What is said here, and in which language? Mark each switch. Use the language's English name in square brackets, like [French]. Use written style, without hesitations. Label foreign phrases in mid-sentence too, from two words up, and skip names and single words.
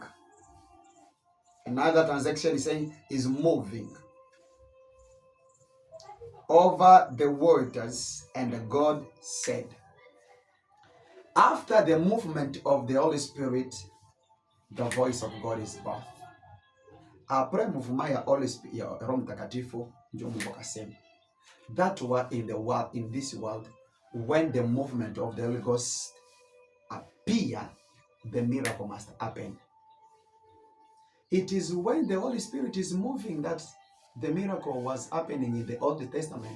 [English] Another translation is saying is moving over the waters, and God said. After the movement of the Holy Spirit, the voice of God is birthed. [French] Après mouvement [Swahili] ya [English] Holy Spirit, [Swahili] ya Roho Mtakatifu, ndio Mungu akasema. [English] That were in the world, in this world, when the movement of the Holy Ghost appear, the miracle must happen. It is when the Holy Spirit is moving that the miracle was happening in the Old Testament.